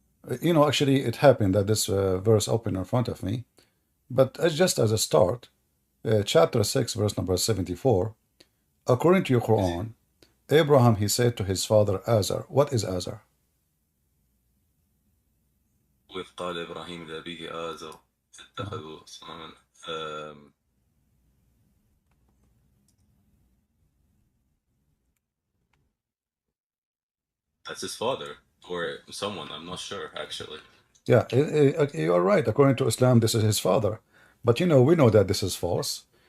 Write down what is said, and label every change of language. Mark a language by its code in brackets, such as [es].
[en] Actually, it happened that this verse opened in front of me, but just as a start, chapter 6, verse number 74, according to your Quran, Abraham, he said to his father Azar. What is Azar? [ar] وإذ قال إبراهيم لأبيه آزر اتخذوا صنما. [en] Um, that's his father or someone. I'm not sure actually. Yeah, you are right. According to Islam, this is his father. But we know that this is false.